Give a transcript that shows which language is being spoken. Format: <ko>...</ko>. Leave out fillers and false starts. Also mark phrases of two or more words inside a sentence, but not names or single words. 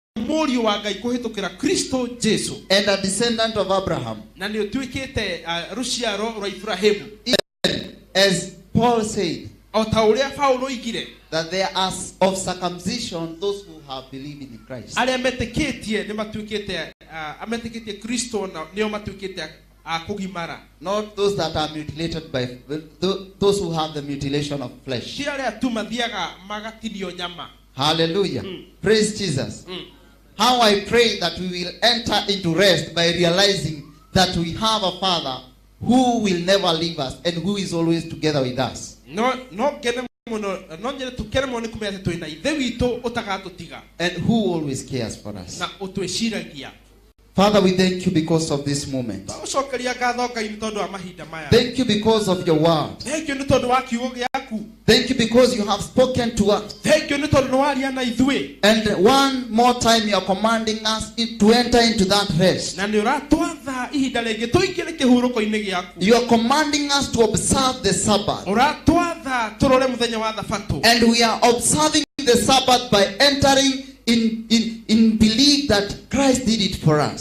<ki>mũriũ wa Ngai kũhĩtũkĩra Kristo Jesu</ki> <en>and a descendant of Abraham.</en> <ki>na nĩ ũtuĩkĩte rũciaro rwa Ibrahimu.</ki> <en>As Paul said,</en> <ki>O ta ũrĩa Paulo oigire</ki> <en>that there are of circumcision those who have believed in Christ.</en> <ki>arĩa metĩkĩtie nĩ matuĩkĩte ametĩkĩtie Kristo na nĩo matuĩkĩte kũgimara.</ki> <en>Not those that are mutilated by those who have the mutilation of flesh.</en> <ki>Ti arĩa tu mathiaga magatinio nyama.</ki> <en>Hallelujah. Praise Jesus. How I pray that we will enter into rest by realizing that we have a Father who will never leave us and who is always together with us.</en> <ki>No ngene mũno no nyere tukene mũno nĩ kũmenya atĩ twĩna ithe witũ ũtagatũtiga</ki> <en>And who always cares for us.</en> <ki>na ũtwĩciragia.</ki> <en>Father, we thank you because of this moment.</en> <ki>Tũcokeria ngatho Ngai nĩ tondũ wa mahinda maya.</ki> <en>Thank you because of your word. Thank you</en> <ki>nĩ tondũ wa kiugo gĩaku.</ki> <en>Thank you because you have spoken to us. Thank you</en> <ki>nĩ tondũ nĩ waria na ithuĩ.</ki> <en>And one more time you are commanding us to enter into that rest.</en> <ki>Na nĩ ũratwatha ihinda rĩngĩ tũingĩre kĩhurũko-inĩ gĩaku.</ki> <en>You are commanding us to observe the Sabbath.</en> <ki>Ũratwatha tũrore mũthenya wa thabatũ.</ki> <en>And we are observing the Sabbath by entering in belief that Christ did it for us.</en>